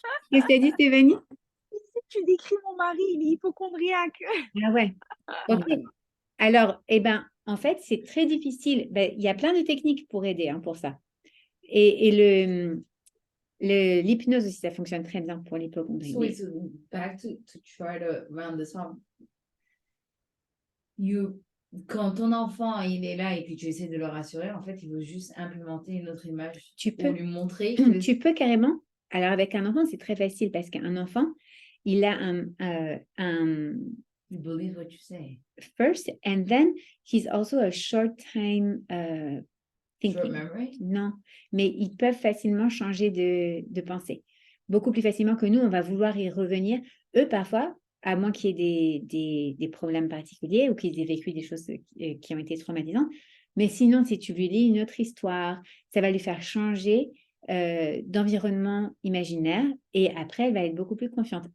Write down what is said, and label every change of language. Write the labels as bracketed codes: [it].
[fr] Qu'est-ce que tu as dit, Stéphanie? Tu décris mon mari, il est hypochondriaque. Ah ouais, ok. Alors, en fait, c'est très difficile. Il y a plein de techniques pour aider pour ça. Et l'hypnose aussi, ça fonctionne très bien pour l'hypocondrie. [en] So it's back to try to round this up. [fr] Quand ton enfant il est là et puis tu essaies de le rassurer, en fait, il veut juste implémenter une autre image pour lui montrer que Tu peux carrément. Alors, avec un enfant, c'est très facile parce qu'un enfant, il a un [en] you believe what you say. first, and then he's also a short time thinking. Short memory? [fr] Non, mais ils peuvent facilement changer de pensée. Beaucoup plus facilement que nous, on va vouloir y revenir. Eux, parfois, à moins qu'il y ait des problèmes particuliers ou qu'ils aient vécu des choses qui ont été traumatisantes. Mais sinon, si tu lui lis une autre histoire, ça va lui faire changer d'environnement imaginaire et après, elle va être beaucoup plus confiante.